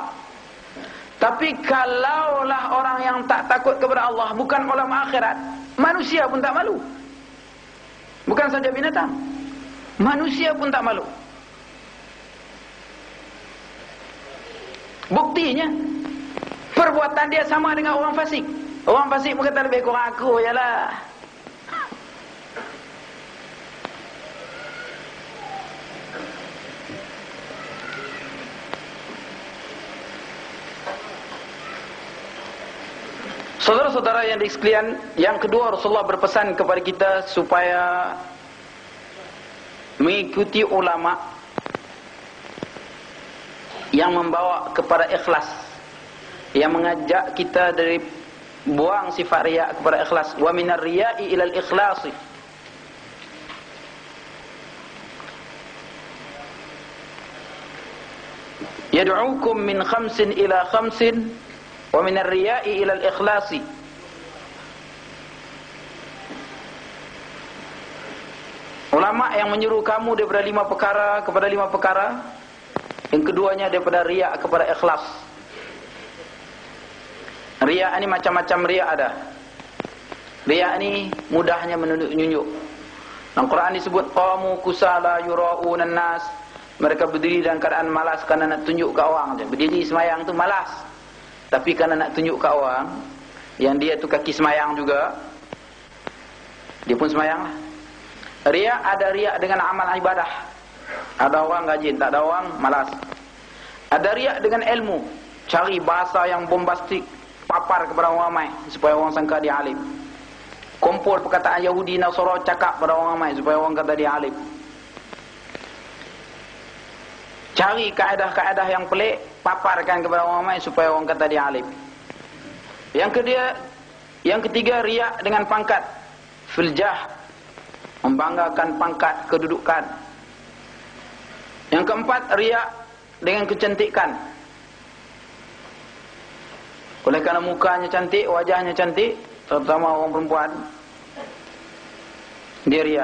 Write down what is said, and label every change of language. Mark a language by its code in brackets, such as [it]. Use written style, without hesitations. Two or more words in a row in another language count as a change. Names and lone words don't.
[ms] Tapi kalaulah orang yang tak takut kepada Allah, bukan ulama akhirat, manusia pun tak malu. Bukan saja binatang, manusia pun tak malu. Buktinya, perbuatan dia sama dengan orang fasik. Orang fasik pun kata, lebih kurang aku je lah. Saudara-saudara yang sekalian, yang kedua, Rasulullah berpesan kepada kita supaya mengikuti ulama yang membawa kepada ikhlas, yang mengajak kita dari buang sifat riya kepada ikhlas. [ar] ومن الرياء إلى الإخلاص يدعوكم من خمس إلى خمس ومن الرياء إلى الإخلاص. [ms] Ulama yang menyuruh kamu daripada 5 perkara kepada 5 perkara. Yang keduanya daripada riya kepada ikhlas. Riya ini macam-macam riya ada. Riya ini mudahnya menunjuk-nunjuk. Dalam Quran disebut [ar] قاموا كسالى يراءون الناس. [ms] Mereka berdiri dalam keadaan malas kerana nak tunjuk ke orang je. Berdiri semayang tu malas, tapi kerana nak tunjuk ke orang yang dia tu kaki semayang juga, dia pun semayang lah. Riya, ada riya dengan amal ibadah. Ada orang rajin, tak ada orang malas. Ada riya dengan ilmu, cari bahasa yang bombastik, papar kepada orang ramai supaya orang sangka dia alim. Kumpul perkataan Yahudi Nasara, cakap pada orang ramai supaya orang kata dia alim. Cari kaedah-kaedah yang pelik, paparkan kepada orang ramai supaya orang kata dia alim. Yang ketiga riya dengan pangkat, filjah, membanggakan pangkat, kedudukan. Yang keempat, riya dengan kecantikan. Oleh kerana mukanya cantik, wajahnya cantik, terutama orang perempuan, dia riya.